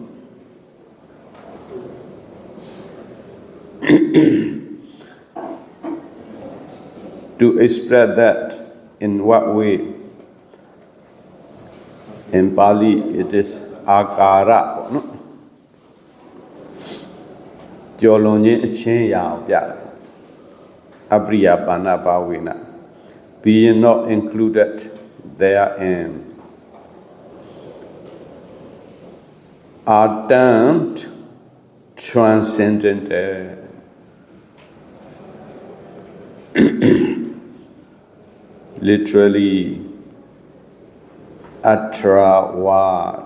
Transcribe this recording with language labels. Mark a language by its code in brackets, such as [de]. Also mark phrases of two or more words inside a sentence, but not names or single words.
[en] To express that, in what way? In Pali it is akara, no? [my] ကျော်လွန်ခြင်းအချင်းရာကိုပြတယ် [pi] Apriyapana bhavena, [en] being not included therein, are termed transcendent. Literally, atra word.